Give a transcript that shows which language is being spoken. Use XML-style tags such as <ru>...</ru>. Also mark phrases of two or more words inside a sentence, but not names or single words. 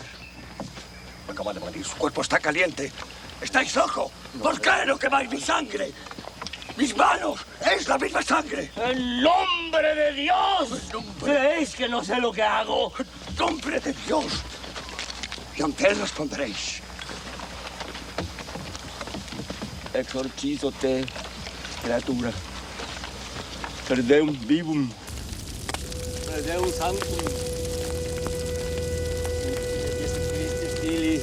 <es>Acaba de morir. Su cuerpo está caliente. ¿Estáis loco? ¿Por qué no quemáis mi sangre? ¡Mis manos! ¡Es la misma sangre! ¡En nombre de Dios! ¿Creéis que no sé lo que hago? ¡En nombre de Dios! Y ante él responderéis.</es> <la>Exorcizo te, creatura. Per Deum vivum. Per Deum sanctum. Jesus Christi Fili.</la>